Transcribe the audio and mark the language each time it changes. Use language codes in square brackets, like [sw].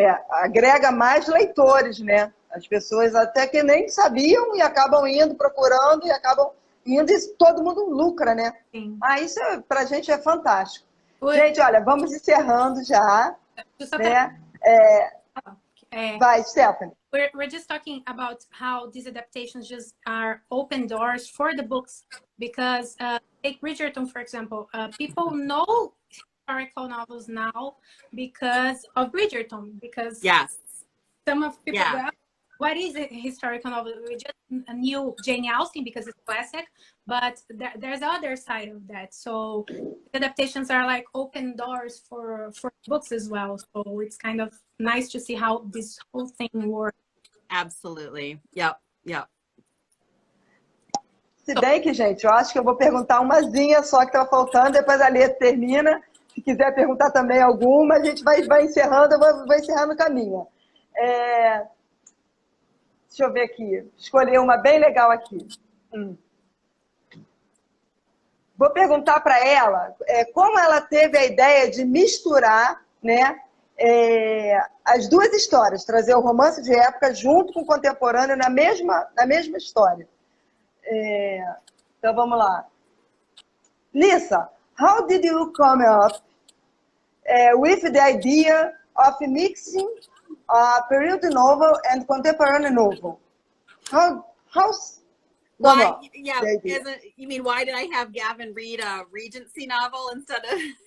[pt] Agrega mais leitores, né? As pessoas até que nem sabiam e acabam indo, procurando e acabam indo e todo mundo lucra, né? Sim. Isso pra gente é fantástico. Gente, olha, vamos encerrando já, né? Vai, Stephanie. [en] We're just talking about how these adaptations just are open doors for the books because take Bridgerton, for example. People know historical novels now because of Bridgerton, because Yes. some of people Yeah. go, what is a historical novel? We just knew Jane Austen because it's classic, but there's other side of that. So adaptations are like open doors for books as well. So it's kind of nice to see how this whole thing works. Absolutely. Yep. Yep. [pt] Se bem que, gente, eu acho que eu vou perguntar umazinha só que estava faltando, depois a Lê termina. Se quiser perguntar também alguma, a gente vai encerrando, eu vou encerrando o caminho. Deixa eu ver aqui. Escolher uma bem legal aqui. Vou perguntar para ela como ela teve a ideia de misturar, né, as duas histórias, trazer o romance de época junto com o contemporâneo na mesma história. Então vamos lá. [en] Lissa, how did you come up with the idea of mixing a period novel and contemporary novel? How's Why? Yeah. You mean why did I have Gavin read a Regency novel instead of?